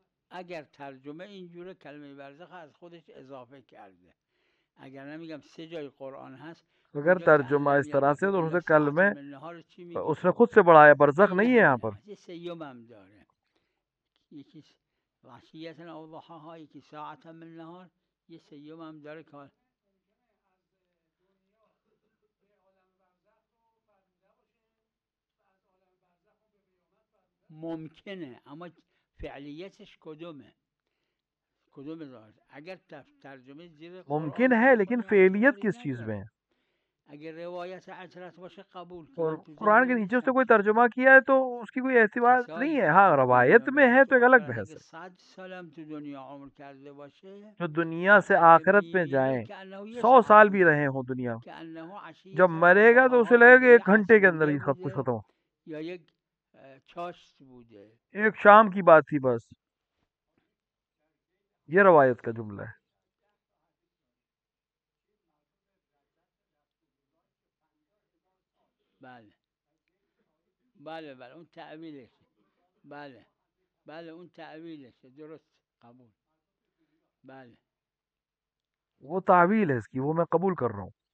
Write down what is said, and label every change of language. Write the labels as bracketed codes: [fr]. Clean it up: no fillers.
[fa] اگر ترجمه اینجوره کلمه برزخ از خودش اضافه کرده، اگر نمیگم 3 جای قرآن هست [ur] اگر ترجمہ اس طرح سے تو اس کلمے اس نے خود سے بڑھایا، برزخ نہیں ہے یہاں پر. [fa] یه سیوم هم داره، یکی عشیة او ضحاها، یکی ساعتا من نهار، یه سیوم هم داره که ممکنه، اما فعلیتش کدومه؟ کدوم داره؟ اگر ترجمه زیر [ur] ممکن ہے لیکن فعلیت کس چیز میں ہے؟ [fa] اگر روایت عشرت باشه قبول. [ur] اور قرآن کے نیچے اس نے کوئی ترجمہ کیا ہے تو اس کی کوئی اعتبار نہیں ہے. ہاں روایت میں ہے تو ایک الگ بحث ہے. [fa] 100 سالم تو دنیا عمر کرده باشه، [ur] جو دنیا سے آخرت میں جائیں 100 سال بھی رہے ہوں دنیا، جب مرے گا تو اسے لگے گا 1 گھنٹے کے اندر یہ سب کچھ ختم ہو. [fa] یا یک چاشت بوده، [ur] ایک شام کی بات تھی بس. یہ روایت کا جملہ ہے. [fa] بله بله بله اون تعویلشه. بله بله اون تعویلشه، درست، قبول. بله [ur] وہ تعویل ہے اس کی، وہ میں قبول کر رہا ہوں.